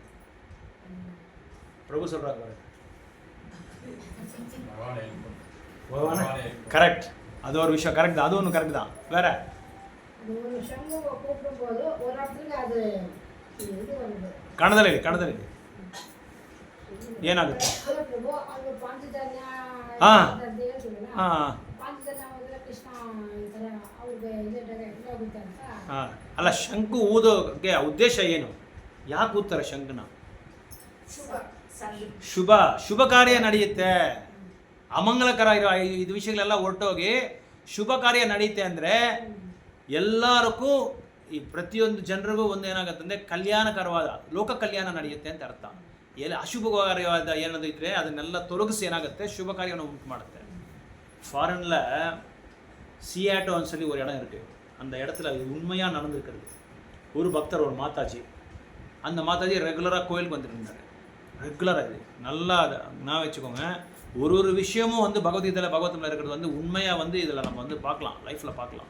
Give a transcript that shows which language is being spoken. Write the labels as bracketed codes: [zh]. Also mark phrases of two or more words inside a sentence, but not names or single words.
[ta] பிரபு சொல்கிறாங்க பாருங்க. கரெக்ட், அது ஒரு விஷயம். கரெக்ட் தான், அது ஒன்று கரெக்ட் தான். வேற கணதல் இது ಏನಾಗುತ್ತೆ? [kn] ಅಲ್ಲ, ಶಂಕು ಊದೋಕ್ಕೆ ಉದ್ದೇಶ ಏನು? ಯಾಕೆ ಊದ್ತಾರೆ ಶಂಕನ? ಶುಭ ಕಾರ್ಯ ನಡೆಯುತ್ತೆ. ಅಮಂಗಲಕರ ಇರೋ ಇದು ವಿಷಯಗಳೆಲ್ಲ ಹೊರಟೋಗಿ ಶುಭ ಕಾರ್ಯ ನಡೆಯುತ್ತೆ ಅಂದರೆ ಎಲ್ಲರಿಗೂ ಈ ಪ್ರತಿಯೊಂದು ಜನರಿಗೂ ಒಂದು ಏನಾಗುತ್ತೆ ಅಂದರೆ ಕಲ್ಯಾಣಕರವಾದ ಲೋಕ ಕಲ್ಯಾಣ ನಡೆಯುತ್ತೆ ಅಂತ ಅರ್ಥ. ಅಶುಭ ಕಾರ್ಯವಾದ ಏನದು ಇದ್ರೆ ಅದನ್ನೆಲ್ಲ ತೊಲಗಿಸಿ ಏನಾಗುತ್ತೆ, ಶುಭ ಕಾರ್ಯವನ್ನು ಉಂಟು ಮಾಡುತ್ತೆ. [ta] ஃபாரினில் சியாட்டோன்னு சொல்லி ஒரு இடம் இருக்குது. அந்த இடத்துல உண்மையாக நடந்துருக்கிறது. ஒரு பக்தர், ஒரு மாதாஜி, அந்த மாதாஜி ரெகுலராக கோயிலுக்கு வந்துட்டு இருந்தார். ரெகுலராக இது நல்லா நான் வச்சுக்கோங்க. ஒரு விஷயமும் வந்து பகவத்கீதையில் இருக்கிறது வந்து உண்மையாக வந்து இதில் நம்ம வந்து பார்க்கலாம், லைஃப்பில் பார்க்கலாம்.